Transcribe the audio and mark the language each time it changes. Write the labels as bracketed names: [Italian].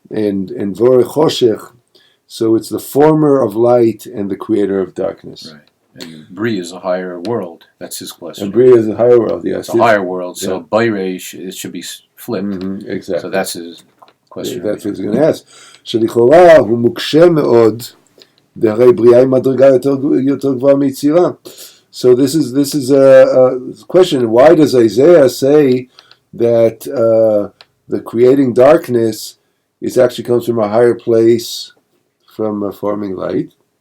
[English] And Voreh Choshech, so it's the former of light and the creator of darkness. Right. And Bri is a higher world, that's his question. And Bri is a higher world, yes. It's a higher world, so Bayreish, it should be flipped. Mm-hmm, exactly. So that's his question. Yeah, that's what he's going to ask. [Hebrew] שלכאורה הוא מוקשה מאוד, דהרי בריאה היא מדרגה יותר גבוהה מיצירה. [English] So this is a question. Why does Isaiah say that the creating darkness is actually comes from a higher place, from forming light?